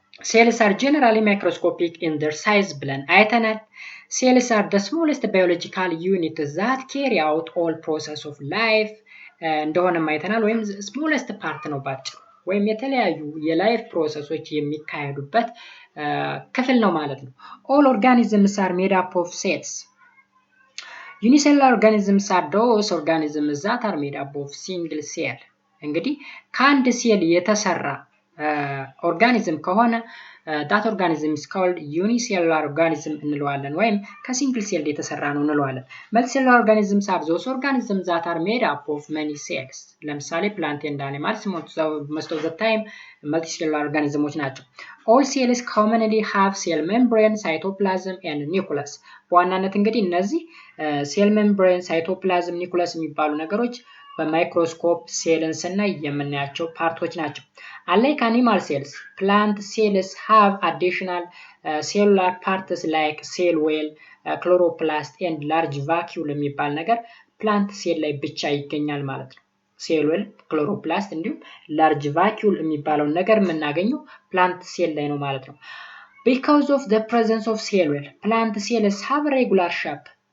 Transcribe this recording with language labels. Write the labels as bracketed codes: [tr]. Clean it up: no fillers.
[en] cells are generally microscopic in their size [am] ብለን አይተናል። [en] cells are the smallest biological unit that carry out all process of life [am] እንደሆነም አይተናል። ወይም [en] smallest part [am] ነው ባጭሩ ወይም የተለያዩ የላይፍ ፕሮሰሶች የሚካሄዱበት ክፍል ነው ማለት ነው። [en] all organisms are made up of cells. Unicellular organisms are those organisms that are made up of single cell. [am] እንግዲህ ከአንድ ሴል የተሰራ ኦርጋኒዝም ከሆነ [en] that organism is called unicellular organism [am] እንለዋለን ወይም ከሲንግል ሴል የተሰራ ነው እንለዋለን። [en] multicellular organisms are those organisms that are made up of many cells. ለምሳሌ plant and animals most of the time multicellular organisms ናቸው። all cells commonly have cell membrane, cytoplasm and nucleus. [am] በዋናነት እንግዲህ እነዚህ ሴል ሜምብሬን፣ ሳይቶፕላዝም፣ ኒኩለስ የሚባሉ ነገሮች በማይክሮስኮፕ ሴልን ስናይ የምናያቸው ፓርቶች ናቸው። [en] unlike animal cells, plant cells have additional cellular parts like cell wall, chloroplast and large vacuole [am] የሚባል ነገር ፕላንት ሴል ላይ ብቻ ይገኛል ማለት ነው። ሴል ዌል፣ ክሎሮፕላስት እንዲሁም ላርጅ ቫኪዩል የሚባለውን ነገር የምናገኘው ፕላንት ሴል ላይ ነው ማለት ነው። [en] because of the presence of cell wall, plant cells have regular shape